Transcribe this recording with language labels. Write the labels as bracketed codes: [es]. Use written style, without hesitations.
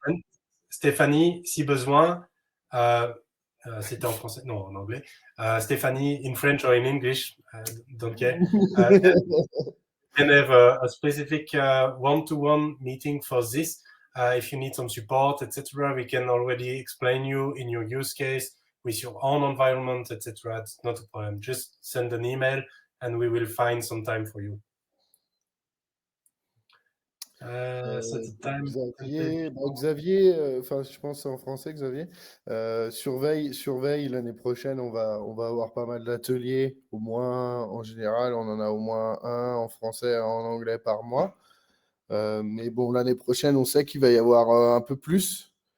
[fr] And Stéphanie, si besoin, c'était en français, non, en anglais. [en] Stéphanie, in French or in English, don't care. Can have a specific one-to-one meeting for this. If you need some support, etc., we can already explain you in your use case with your own environment, etc. It's not a problem. Just send an email and we will find some time for you. Set the time. [fr] Xavier, enfin je pense c'est en français Xavier, surveille l'année prochaine, on va avoir pas mal d'ateliers, au moins en général on en a au moins un en français et en anglais par mois. Mais bon, l'année prochaine on sait qu'il va y avoir un peu plus.